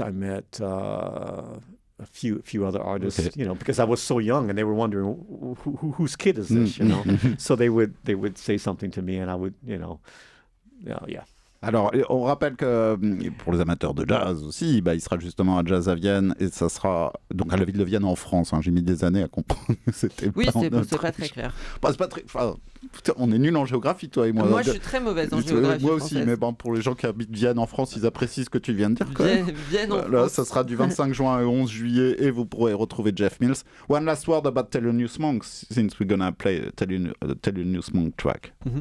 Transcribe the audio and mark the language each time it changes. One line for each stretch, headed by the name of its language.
English: I met a few other artists, because I was so young, and they were wondering whose kid is this, So they would say something to me, and I would, yeah.
French: Alors, on rappelle que pour les amateurs de jazz aussi, il sera justement à Jazz à Vienne, et ça sera donc à la ville de Vienne en France. J'ai mis des années à comprendre que c'était oui, pas c'est pas très clair. C'est pas très. On est nuls en géographie, toi et moi. Moi, je suis très mauvaise en géographie. Moi aussi, mais pour les gens qui habitent Vienne en France, ils apprécient ce que tu viens de dire. Vienne en France. Là, ça sera du 25 juin au 11 juillet, et vous pourrez retrouver Jeff Mills.
English: One last word about Thelonious Monk, since we're gonna play Thelonious Monk track.